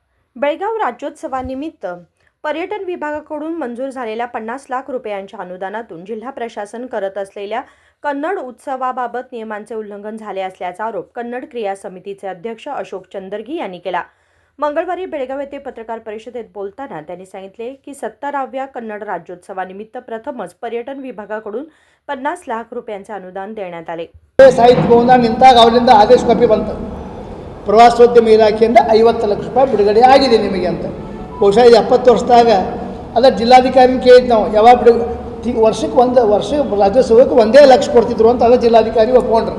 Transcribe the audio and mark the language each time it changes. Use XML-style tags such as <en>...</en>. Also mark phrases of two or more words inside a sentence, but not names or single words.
<mr>बेळगाव राज्योत्सवानिमित्त पर्यटन विभागाकडून मंजूर झालेल्या 50 लाख रुपयांच्या अनुदानातून जिल्हा प्रशासन करत असलेल्या कन्नड उत्सवाबाबत नियमांचे उल्लंघन झाले असल्याचा आरोप कन्नड क्रिया समितीचे अध्यक्ष अशोक चंदर्गी यांनी केला। मंगळवारी बेळगाव येथे पत्रकार परिषदेत बोलताना त्यांनी सांगितले की 70व्या कन्नड राज्योत्सवानिमित्त प्रथमच पर्यटन विभागाकडून 50 लाख रुपयांचे अनुदान देण्यात आले।</mr> <kn>ಸಾಹಿತ್ಯ ಭವನ ನಿಂತಾಗ ಅವರಿಂದ ಆದೇಶ ಕಾಪಿ ಬಂತು, ಪ್ರವಾಸೋದ್ಯಮ ಇಲಾಖೆಯಿಂದ 50 ಲಕ್ಷ ರೂಪಾಯಿ ಬಿಡುಗಡೆ ಆಗಿದೆ ನಿಮಗೆ ಅಂತ। ಬಹುಶಃ ಇದು 70 ವರ್ಷದಾಗ ಅದರ ಜಿಲ್ಲಾಧಿಕಾರಿನ ಕೇಳಿದ್ದು ನಾವು, ಯಾವಾಗ ವರ್ಷಕ್ಕೆ ರಾಜ್ಯೋತ್ಸವಕ್ಕೆ 1 ಲಕ್ಷ ಕೊಡ್ತಿದ್ರು ಅಂತ ಅದರ ಜಿಲ್ಲಾಧಿಕಾರಿ ಒಪ್ಕೊಂಡ್ರು।</kn>